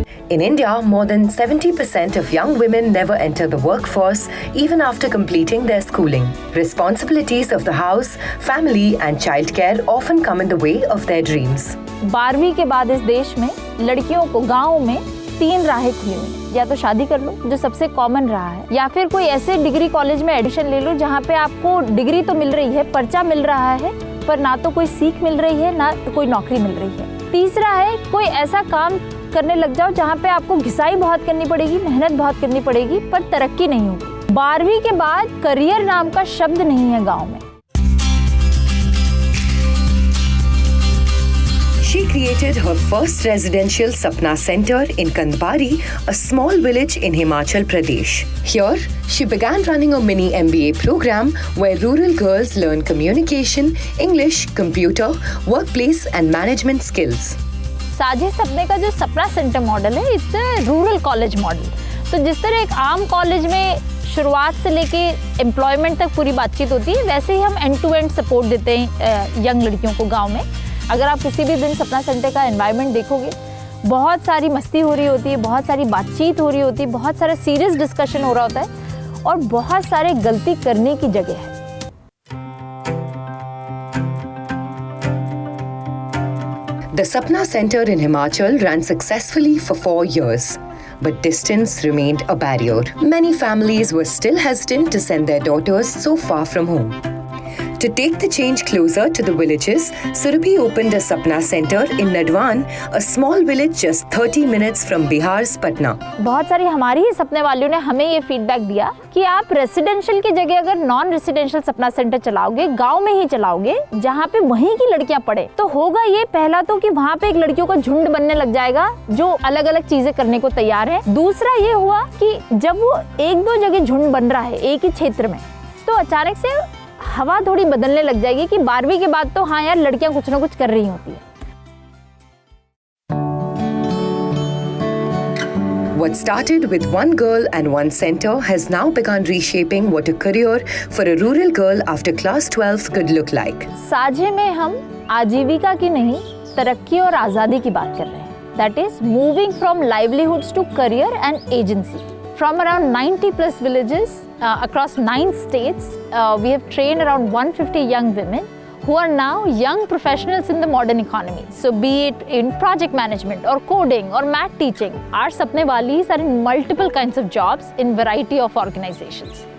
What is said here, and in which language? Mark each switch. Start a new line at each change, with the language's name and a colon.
English: In India, more than 70% of young women never enter the workforce even after completing their schooling. Responsibilities of the house, family and childcare often come in the way of their dreams.
Hindi: 12वीं के बाद इस देश में लड़कियों को गाँव में 3 राहें खुली हुई, या तो शादी कर लो जो सबसे कॉमन रहा है, या फिर कोई ऐसे डिग्री कॉलेज में एडमिशन ले लो जहाँ पे आपको डिग्री तो मिल रही है, पर्चा मिल रहा है, पर ना तो कोई सीख मिल रही है ना कोई नौकरी मिल रही है। तीसरा है कोई ऐसा काम करने लग जाओ जहाँ पे आपको घिसाई बहुत करनी पड़ेगी, मेहनत बहुत करनी पड़ेगी, पर तरक्की नहीं होगी। 12वीं के बाद करियर नाम का शब्द नहीं है गाँव में।
English: She created her first residential Sapna Center in Kandbari, a small village in Himachal Pradesh. Here, she began running a mini MBA program where rural girls learn communication, English, computer, workplace and management skills.
Hindi: साझे सपने का जो सपना centre model है,
English: It's a rural college model.
Hindi: तो जिस तरह एक आम कॉलेज में शुरुआत से लेके एम्प्लॉयमेंट तक पूरी बातचीत होती है, वैसे ही हम एंड टू एंड सपोर्ट देते हैं यंग लड़कियों को गांव में। अगर आप किसी भी दिन सपना सेंटर का एनवायरनमेंट देखोगे, बहुत सारी मस्ती हो रही होती है, बहुत सारी बातचीत हो रही होती है, बहुत सारा सीरियस डिस्कशन हो रहा होता है और बहुत सारे गलती करने की जगह है।
English: The Sapna Center in Himachal ran successfully for 4 years, but distance remained a barrier. Many families were still hesitant to send their daughters so far from home. To take the change closer to the villages, Surabhi opened a Sapna Center in Nadwan, a small village just 30 minutes from Bihar's Patna.
Hindi: बहुत सारी हमारी ही सपने वालों ने हमें ये feedback दिया कि आप रेसिडेंशियल की जगह अगर नॉन रेसिडेंशियल सपना सेंटर चलाओगे, गांव में ही चलाओगे, जहाँ पे वहीं की लड़कियां पढ़े, तो होगा ये पहला तो कि वहाँ पे एक लड़कियों का झुंड बनने लग जाएगा जो अलग अलग चीजें करने को तैयार है। दूसरा ये हुआ कि जब वो 1-2 जगह झुंड बन रहा है एक ही क्षेत्र में, तो अचानक से हवा थोड़ी बदलने लग जाएगी कि 12वीं के बाद तो हाँ यार लड़कियां कुछ ना कुछ कर रही होती है।
English: What started with one girl and one center has now begun reshaping what a career for a rural girl after class 12 could look like.
Hindi: साझे में हम आजीविका की नहीं, तरक्की और आजादी की बात कर रहे हैं।
English: That is moving from livelihoods to career and agency. From around 90 plus villages across 9 states, we have trained around 150 young women who are now young professionals in the modern economy. So be it in project management or coding or math teaching, our Sapne Walis are in multiple kinds of jobs in variety of organizations.